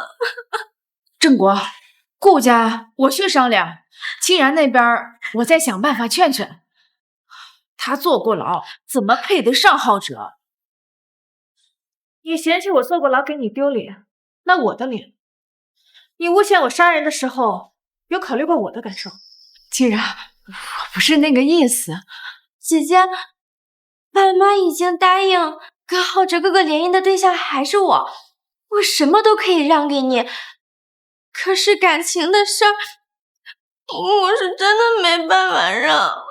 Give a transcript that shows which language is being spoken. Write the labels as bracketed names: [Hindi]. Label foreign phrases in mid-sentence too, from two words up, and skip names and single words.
[Chinese] 鄭國，顧家我去商量，清然那邊我再想辦法勸勸。他坐過牢，怎麼配得上浩哲？你嫌棄我坐過牢給你丟臉，那我的臉，你誣陷我殺人的時候，有考慮過我的感受？清然，我不是那個意思。姐姐，爸媽已經答應跟浩哲哥哥聯姻的對象還是我，我什麼都可以讓給你。可是感情的事兒，我是真的沒辦法讓。